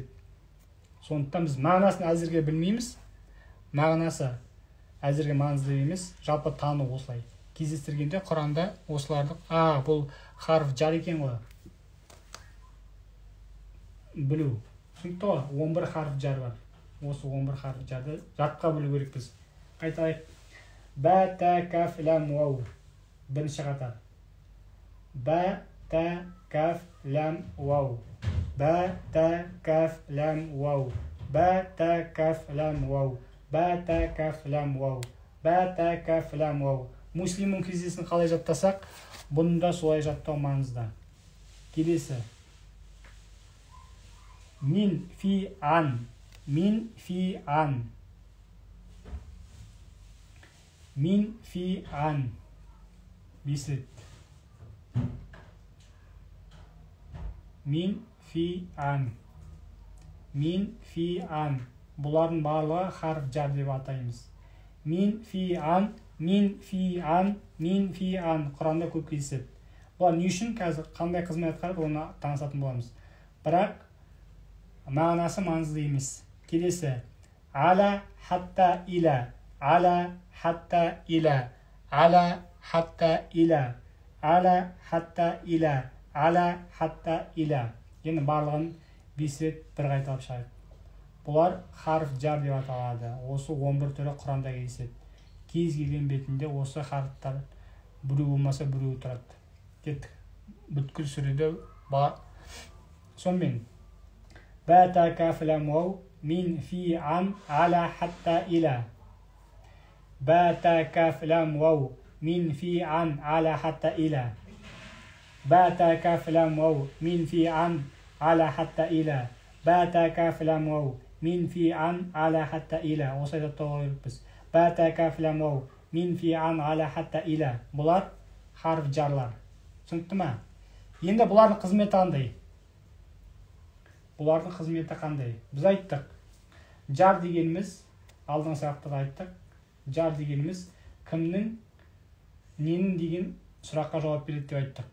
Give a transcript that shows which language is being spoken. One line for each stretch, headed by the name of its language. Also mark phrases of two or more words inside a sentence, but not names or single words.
Kazakh: Сондықтан біз мағынасын әзірге білмейміз. Мағынасы әзірге маңызды емес, жалпы тану осылай. Кездестіргенде Құранда осыларды, бұл харф жар екен ғой. Білу. Түсінікті ғой, 11 харф жар бар. Осы 11 харф жарды жатқа білу керек біз. Айтайық.
Arabic: باء، تاء، كاف، لام, уау.
Kazakh: Бірінші қатар.
Arabic: باء، تاء، كاف، لام، واو. باء، تاء، كاف، لام، واو. باء، تاء، كاف، لام، واو. باء، تاء، كاف، لام، واو. باء، تاء، كاف، لام، واو.
Kazakh: Муслимның кездесін қалай жаттасақ, бұны да солай жаттау маңызды. Келесі.
Arabic: من في عن. من في عن. من في عن. Бесет. من في عن. من في عن.
Kazakh: Бұлардың барлығы харф жар деп атаймыз.
Arabic: من في عن. من في عن. من في عن.
Kazakh: Құранда көп кездеседі. Бұлар не үшін қазір қандай қызмет атқарып, оны танысатын боламыз. Бірақ мағынасы маңызды емес. Келесі.
Arabic: على حتى إلى. على حتى إلى. على حتى إلى. على حتى إلى. على حتى إلى.
Kazakh: Енді барлығын 5 рет бір қайталап шығайық. Бұлар харф жар деп аталады. Осы 11 түрі Құранда кездеседі. Кез келген бетінде осы харфтар біреу болмаса біреу тұрады. Кеттік. Бүткіл сүреде бар. Сонымен.
Arabic: باء، تاء، كاف، لام، واو. من في عن. على حتى إلى. باء، تاء، كاف، لام، واو. من في عن. على حتى إلى. باء، تاء، كاف، لام، واو. من في عن. على حتى إلى. باء، تاء، كاف، لام، واو. من في عن. على حتى إلى.
Kazakh: Осылай жаттауға керекпіз.
Arabic: باء، تاء، كاف، لام، واو. من في عن. على حتى إلى.
Kazakh: Бұлар харф жарлар. Түсінікті ме? Енді бұлардың қызметі қандай? Бұлардың қызметі қандай? Біз айттық. Жар дегеніміз, алдың сұрақтыда айттық. Жар дегеніміз кімнің, ненің деген сұраққа жауап береді деп айттық.